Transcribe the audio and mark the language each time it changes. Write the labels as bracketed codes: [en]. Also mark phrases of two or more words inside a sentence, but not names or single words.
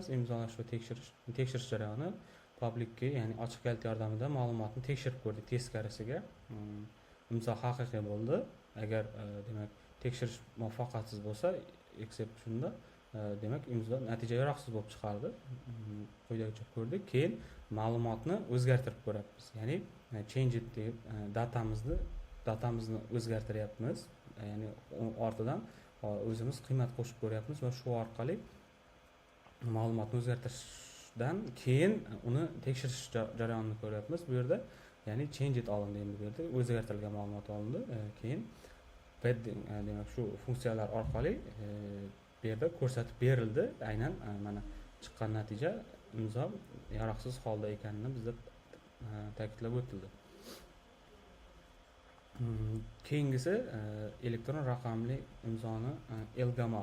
[uz] Imzolash va tekshirish jarayoni publikga, ya'ni ochiq kalt yordamida ma'lumotni tekshirib ko'rdik teskarisiga. Imzo haqiqiy bo'ldi. Agar demak tekshirish muvaffaqiyatsiz bo'lsa, exceptionda demak imzo natija yaroqsiz bo'lib chiqardi. Quyidagicha ko'rdik. Keyin ma'lumotni o'zgartirib ko'ryapmiz. Ya'ni [en] change it [uz] deb datamizni o'zgartiryapmiz. Ya'ni ortidan o'zimiz qiymat qo'shib ko'ryapmiz va shu orqali ma'lumotni o'zgartirishdan keyin uni tekshirish jarayonini ko'ryapmiz. Bu yerda ya'ni [en] change it [uz] olindi, endi bu yerda o'zgartirilgan ma'lumot olindi. Keyin padding, demak shu funksiyalar orqali bu yerda ko'rsatib berildi. Aynan mana chiqqan natija imzo yaroqsiz holda ekanini bizda ta'kidlab o'tildi. Keyingisi elektron raqamli imzoni Elgamal.